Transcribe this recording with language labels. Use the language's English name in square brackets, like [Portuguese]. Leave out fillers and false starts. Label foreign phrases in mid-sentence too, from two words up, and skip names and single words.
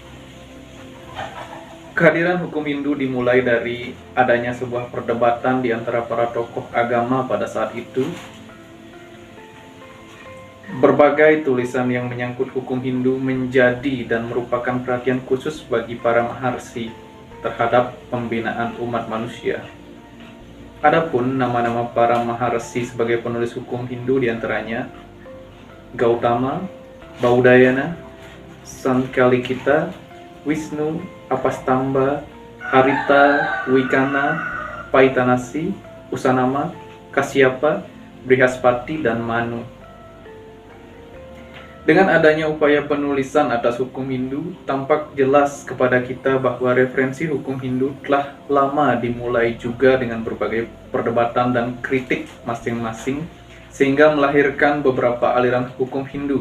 [Indonesian] Kehadiran hukum Hindu dimulai dari adanya sebuah perdebatan di antara para tokoh agama pada saat itu, Berbagai tulisan yang menyangkut hukum Hindu menjadi dan merupakan perhatian khusus bagi para maharsi terhadap pembinaan umat manusia. Adapun nama-nama para maharsi sebagai penulis hukum Hindu diantaranya Gautama, Baudayana, Sankalikita, Wisnu, Apastamba, Harita, Wikana, Paitanasi, Usanama, Kasyapa, Brihaspati, dan Manu. Dengan adanya upaya penulisan atas hukum Hindu, tampak jelas kepada kita bahwa referensi hukum Hindu telah lama dimulai juga dengan berbagai perdebatan dan kritik masing-masing, sehingga melahirkan beberapa aliran hukum Hindu.